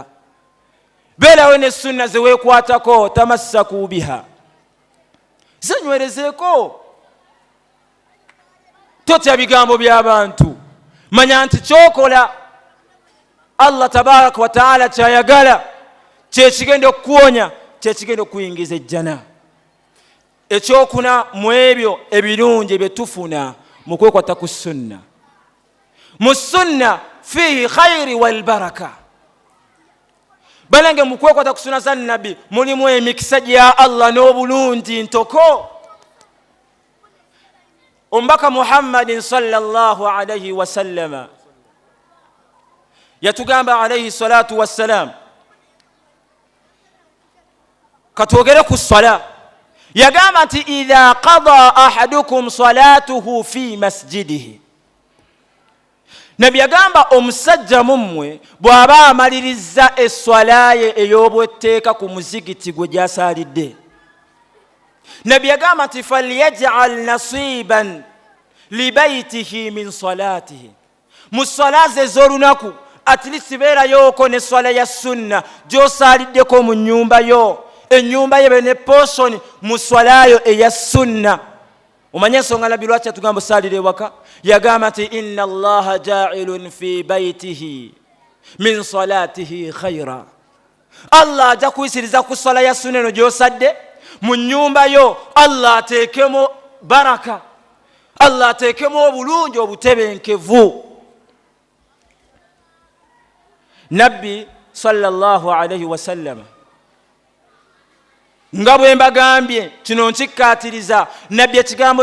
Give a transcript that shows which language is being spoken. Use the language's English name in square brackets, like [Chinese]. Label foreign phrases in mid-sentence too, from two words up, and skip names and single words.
[Ganda] Beerawo ne sunna ze weekwatako, [Arabic] تمسك بها, [Ganda] zenywerezeeko, totya bigambo by'abantu. Manya nti kyokola [Arabic] الله تبارك وتعالى [Ganda] kyayagala kyekigenda okuwonya, kyekigenda okuyingiza ejjana. Ekyokuna mu ebyo ebirungi bye tufuna mu kwekwata ku sunna, mu sunna [Arabic] فيه الخير والبركة. [Ganda] Banange mu kwekwata ku sunna za Nabi mulimu emikisa gya Allah n'obulungi ntoko. Omubaka Muhammadin [Arabic] صلى الله عليه وسلم [Ganda] yatugamba [Arabic] عليه الصلاة والسلام, [Ganda] katwogere ku swala, yagamba nti [Arabic] إذا قضى أحدكم صلاته في مسجده. [Ganda] Nabi yagamba omusajja mummwe bw'aba amaliriza eswala ye ey'obwetteeka ku muzigiti gwe gy'asaalidde, Nabi yagamba nti [Arabic] فليجعل نصيبا لبيته من صلاته, [Ganda] mu swala ze ez'olunaku [English] at least [Ganda] beerayoko ne swala ya sunna gy'osaaliddeko mu nnyumba yo, ennyumba ye ne portion mu swalayo eya sunna. Omanye ensonga Nabi lwaki yatugamba osaalira ewaka? Yagamba nti [Arabic] إن الله جاعل في بيته من صلاته خيرا, [Ganda] Allah ajja kuyisiriza ku swala ya sunna eno gy'osadde mu nnyumba yo. Allah ateekemu baraka, Allah ateekemu obulungi obutebenkevu. Nabbi [Arabic] صلى الله عليه وسلم [Ganda] nga bwe mbagambye kino nkikkaatiriza nabbi ekigambo